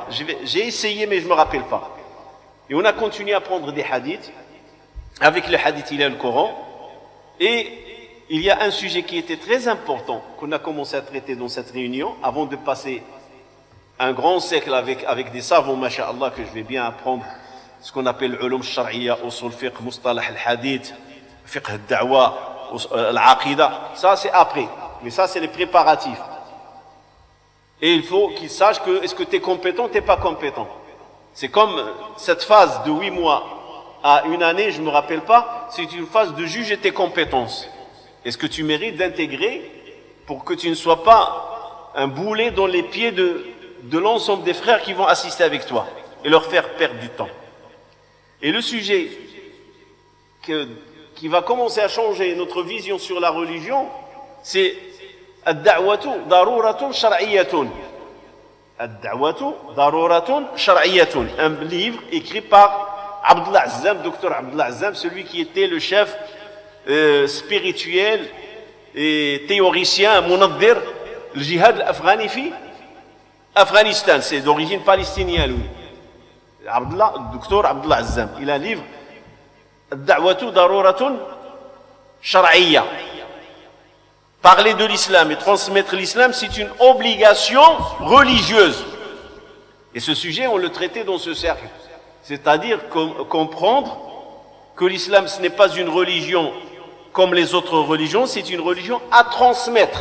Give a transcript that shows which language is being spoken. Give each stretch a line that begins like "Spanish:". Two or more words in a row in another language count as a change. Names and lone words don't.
French: J'ai essayé, mais je ne me rappelle pas. Et on a continué à prendre des hadiths. Avec le hadith, il y a le Coran. Et il y a un sujet qui était très important, qu'on a commencé à traiter dans cette réunion, avant de passer un grand siècle avec des savants, masha'Allah, que je vais bien apprendre, ce qu'on appelle l'
Arabic: علوم شرعية، أصول فقه، مصطلح الحديث، فقه الدعوة، العقيدة.
French: Ça, c'est après. Mais ça, c'est les préparatifs. Et il faut qu'ils sachent que est-ce que tu es compétent, tu n'es pas compétent. C'est comme cette phase de 8 mois à 1 année, je ne me rappelle pas, c'est une phase de juger tes compétences. Est-ce que tu mérites d'intégrer pour que tu ne sois pas un boulet dans les pieds de l'ensemble des frères qui vont assister avec toi et leur faire perdre du temps. Et le sujet qui va commencer à changer notre vision sur la religion, c'est
Arabic: الدعوة ضرورة شرعية. الدعوة ضرورة شرعية.
French: Un livre écrit par Abdullah Azzam, docteur Abdullah Azzam, celui qui était le chef spirituel et théoricien, munaddir, le jihad
Arabic: أفغاني في أفغانستان.
French: C'est d'origine palestinienne, lui. Docteur Abdullah Azzam. Il a un livre,
Arabic: الدعوة ضرورة شرعية.
French: Parler de l'islam et transmettre l'islam, c'est une obligation religieuse. Et ce sujet, on le traitait dans ce cercle. C'est-à-dire comprendre que l'islam, ce n'est pas une religion comme les autres religions, c'est une religion à transmettre.